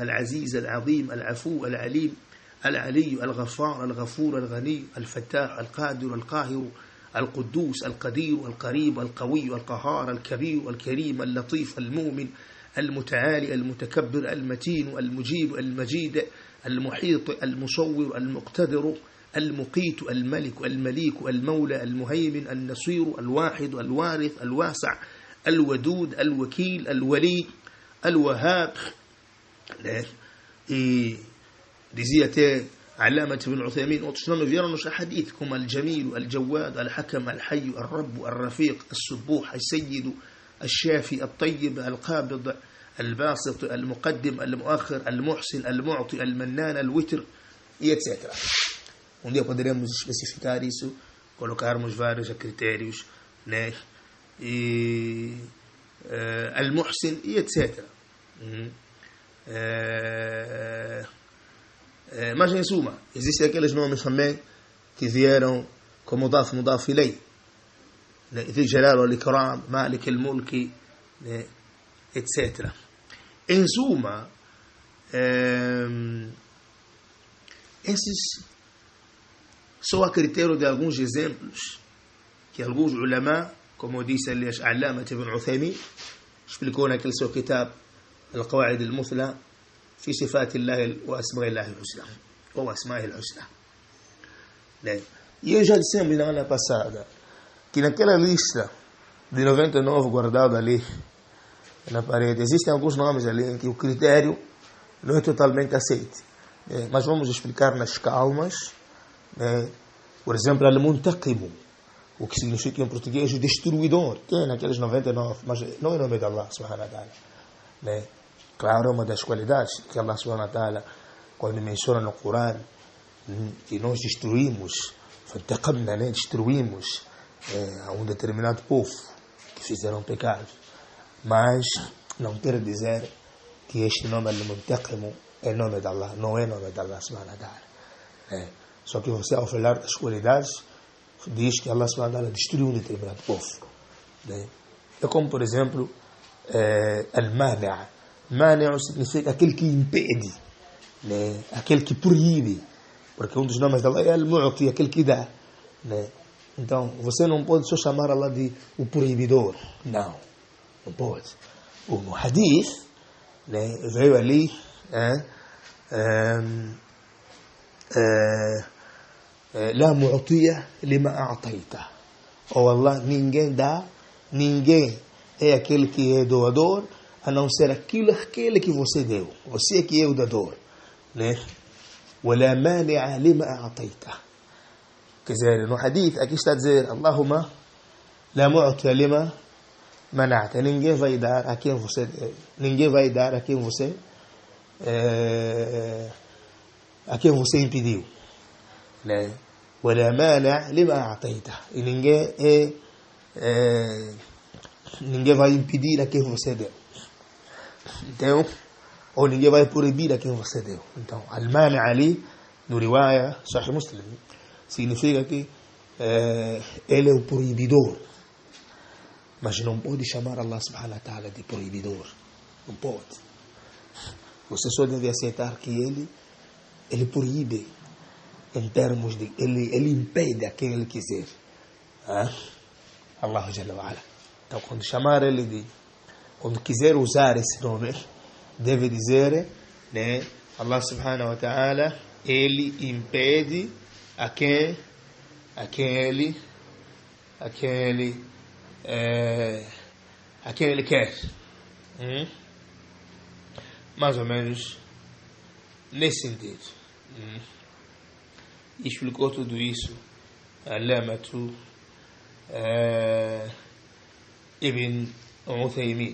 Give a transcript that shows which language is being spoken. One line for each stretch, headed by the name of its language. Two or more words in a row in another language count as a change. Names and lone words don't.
Arabic: العزيز العظيم العفو العليم العلي الغفار الغفور الغني الفتاح القادر القاهر القدوس القدير القريب القوي القهار الكبير الكريم اللطيف المؤمن المتعالي المتكبر المتين المجيب المجيد المحيط المصور المقتدر المقيت الملك المليك المولى المهيمن النصير الواحد الوارث الواسع الودود الوكيل الولي الوهاب.
Portuguese: Dizia até علامة ابن عثيمين: outros nomes vieram nos hadith como
Arabic: الجميل الجواد الحكم الحي الرب الرفيق السبوح السيد الشافي الطيب القابض الباسط المقدم المؤخر المحسن المعطي المنان الوتر
Portuguese: e etc. Dia poderemos especificar isso, colocarmos vários critérios, né? E al-muhsin e etc. Mas em suma, existem aqueles nomes também que vieram como
Arabic: مضاف إليه, ذي الجلال والإكرام مالك الملك,
Portuguese: etc. Em suma, esses só a critério de alguns exemplos que alguns ulama, como disse ali Allama ibn Uthaymin, explicou naquele seu kitab القواعد المثلى في صفات الله وأسماء الله الحسنى ou أسماء الحسنى. E eu já dissemos na ano passada que naquela lista de 99 guardado ali na parede, existem alguns nomes ali em que o critério não é totalmente aceito. Mas vamos explicar nas calmas. Por exemplo, al-Muntaqimu, o que significa em português o destruidor, tem naqueles 99, mas não é nome de Allah
Arabic: سبحانه وتعالى.
Portuguese: Claro, uma das qualidades que Allah
Arabic: سبحانه وتعالى,
Portuguese: quando menciona no Corão que nós destruímos, destruímos a um determinado povo que fizeram pecados, mas não quer dizer que este nome al-Muntaqimu é nome de Allah, não é nome de Allah
Arabic: سبحانه وتعالى.
Portuguese: Só que você, ao falar das qualidades, diz que Allah
Arabic: سبحانه وتعالى
Portuguese: destruiu um determinado povo. É como, por exemplo, al-Mani'. Mani' significa aquele que impede, aquele que proíbe, porque um dos nomes de Allah é al-Mu'ti, aquele que dá. Então, você não pode só chamar Allah de o proibidor. Não pode. No hadith, veio ali
Arabic: لا معطية لما أعطيت.
Portuguese: Ou Allah, ninguém dá, ninguém é aquele que é doador, a não ser aquele que você deu. Você é que é o dador.
Arabic: ولا مانع لما أعطيت.
Portuguese: Quer dizer, no hadith aqui está a dizer:
Arabic: اللهم لا معطي لما منعت.
Portuguese: Ninguém vai dar a quem você deu. Ninguém vai dar a quem você impediu.
Arabic: ولا مانع لما أعطيت.
Portuguese: E ninguém vai impedir a quem você deu. Então, ou ninguém vai proibir a quem você deu. Então, al-mani' ali, no riwaya Sahih Muslim, significa que ele é o proibidor. Mas não pode chamar Allah
Arabic: سبحانه وتعالى
Portuguese: de proibidor. Não pode. Você só deve aceitar que ele proíbe em termos de... Ele impede a quem ele quiser.
Arabic: الله جل وعلا.
Portuguese: Então, quando chamar ele de... Quando quiser usar esse nome, deve dizer, né? Allah
Arabic: سبحانه وتعالى,
Portuguese: ele impede a quem ele quer. Mais ou menos nesse sentido. Explicou tudo isso Allamatu Ibn Uthaymin.